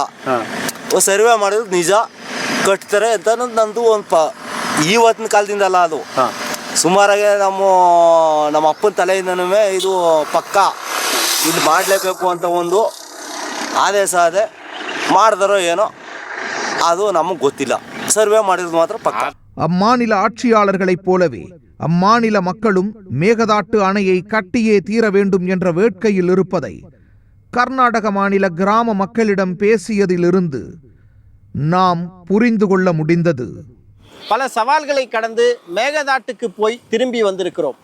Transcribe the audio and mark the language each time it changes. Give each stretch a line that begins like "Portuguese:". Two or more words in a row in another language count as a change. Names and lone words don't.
Kannada: ಸರ್ವೆ ಮಾಡಿದ್ರು ನಿಜ ಕಟ್ತಾರೆ ಅಂತ ನಂದು ಒಂದು ಇವತ್ತಿನ ಕಾಲದಿಂದ ಅಲ್ಲ, ಅದು ಸುಮಾರಾಗಿ ನಮ್ಮ ಅಪ್ಪನ ತಲೆಯಿಂದನೂ ಇದು ಪಕ್ಕ ಇಲ್ಲಿ ಮಾಡಲೇಬೇಕು ಅಂತ ಒಂದು ಆದೇಶ ಅದೇ. ಮಾಡಿದಾರೋ ಏನೋ ಅದು ನಮಗೆ ಗೊತ್ತಿಲ್ಲ. ಸರ್ವೆ ಮಾಡಿರೋದು ಮಾತ್ರ ಪಕ್ಕ.
Tamil: அம்மாநில ஆட்சியாளர்களைப் போலவே அம்மாநில மக்களும் மேகதாட்டு அணையை கட்டியே தீர வேண்டும் என்ற வேட்கையில் இருப்பதை கர்நாடக மாநில கிராம மக்களிடம் பேசியதிலிருந்து நாம் புரிந்து கொள்ள முடிந்தது. பல சவால்களை கடந்து மேகதாட்டுக்கு போய் திரும்பி வந்திருக்கிறோம்.